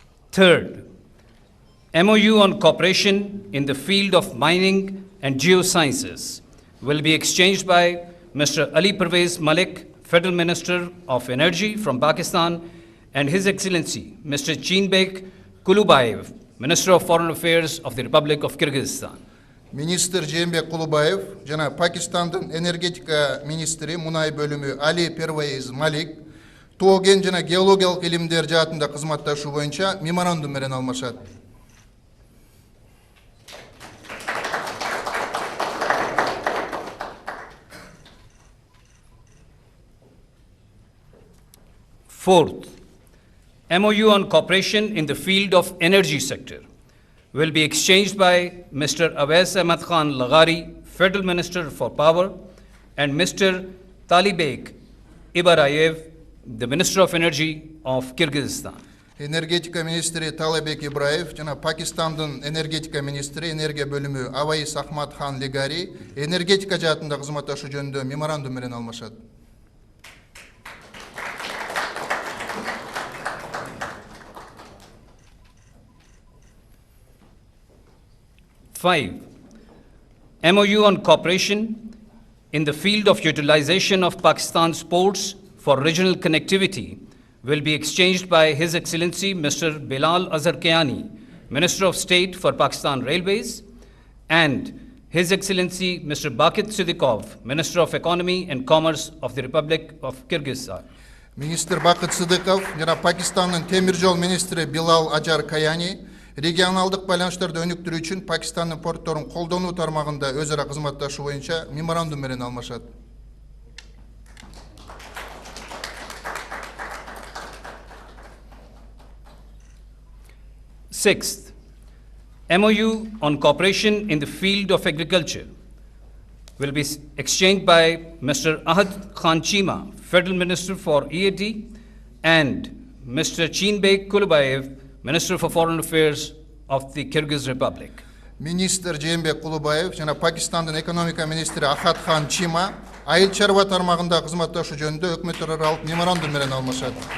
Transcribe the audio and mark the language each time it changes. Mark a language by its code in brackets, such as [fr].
[en] Third, MOU on cooperation in the field of mining and geosciences will be exchanged by Mr. Ali Pervez Malik, Federal Minister of Energy from Pakistan, and His Excellency Mr. Chinbek Kulubayev, Minister of Foreign Affairs of the Republic of Kyrgyzstan. [ky] Министр Жээнбек Кулубаев жана Пакистандын энергетика министри мунай бөлүмү Али Первейз Малик тоо кен жана геологиялык илимдер жаатында кызматташуу боюнча меморандум менен алмашат. [en] Fourth, MOU on cooperation in the field of energy sector will be exchanged by Mr. Awais Ahmad Khan Laghari, Federal Minister for Power, and Mr. Talibek Ibarayev, the Minister of Energy of Kyrgyzstan. [ky] Энергетика министри Талебек Ибраев жана Пакистандын энергетика министри энергия бөлүмү Аваис Ахмад Хан Лигари энергетика жаатында кызматташуу жөнүндө меморандум менен алмашат. [en] Five, MOU on cooperation in the field of utilization of Pakistan's ports for regional connectivity will be exchanged by His Excellency Mr. Bilal Azhar Kiani, Minister of State for Pakistan Railways, and His Excellency Mr. Bakit Siddiqov, Minister of Economy and Commerce of the Republic of Kyrgyzstan. [ky] Министр Бакыт Сыдыков жана Пакистандын темир жол министри Билал Ажар Каяни регионалдык байланыштарды өнүктүрүү үчүн Пакистандын портторун колдонуу тармагында өз ара кызматташуу боюнча меморандум менен алмашат. [en] Sixth, MOU on cooperation in the field of agriculture will be exchanged by Mr. Ahad Khan Chima, Federal Minister for EAD, and Mr. Chinbek Kulubayev, Minister for Foreign Affairs of the Kyrgyz Republic. [ky] Министр Жээнбек Кулубаев жана Пакистандын экономика министри Ахат Хан Чима айыл чарба тармагында кызматташуу жөнүндө өкмөттөр аралык меморандум менен алмашат.